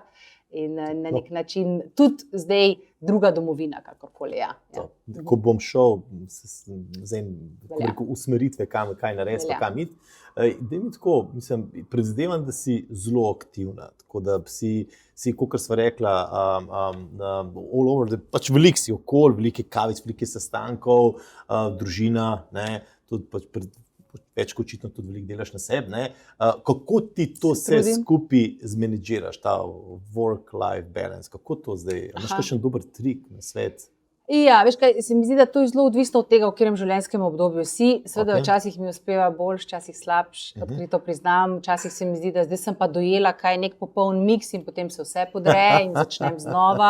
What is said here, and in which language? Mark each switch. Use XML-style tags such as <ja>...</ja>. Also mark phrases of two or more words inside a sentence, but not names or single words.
<sl>In na nek način tudi zdaj druga domovina, kakorkoli. Ko bom šel z usmeritve, kaj narediti, kam iti, predvidevam, da si zelo aktivna, tako da si, kakor sva rekla,</sl> <en>all over,</en> <sl>da pač veliko si okoli, veliko kavic, veliko sestankov, družina, tudi pač več kot očitno tudi veliko delaš na sebi. Kako ti to vse skupaj zmenedžiraš, ta</sl> <en>work-life balance?</en> <sl>Kako to zdaj? Imaš kakšen dober trik na svet? Ja, veš kaj, se mi zdi, da to je zelo odvisno od tega, v katerem življenjskem obdobju si. Seveda, včasih mi uspeva boljš, včasih slabš, odkrito priznam. Včasih se mi zdi, da zdaj sem pa dojela, kaj je nek popoln miks in potem se vse podre in začnem znova.</sl>